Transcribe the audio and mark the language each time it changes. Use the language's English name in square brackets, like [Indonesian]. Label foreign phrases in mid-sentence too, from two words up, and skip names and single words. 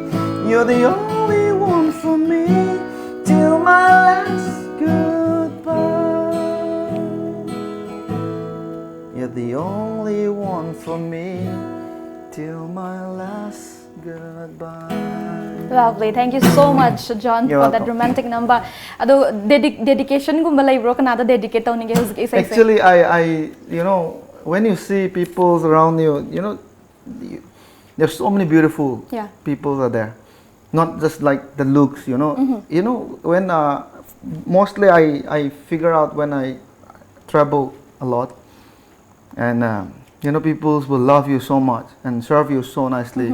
[English] You're the only one for me till my last goodbye. You're the only one for me till my last goodbye. Lovely. Thank you so much, John, You're for that welcome. romantic number. [Manipuri] Ado dedication gumba laibro kanada dedicate tawninge husgi say. [English] Actually, I you know, when you see people around you, you know, there's so many beautiful people are there. Not just like the looks, you know. You know, when mostly I figure out when I travel a lot, and you know, people will love you so much and serve you so nicely.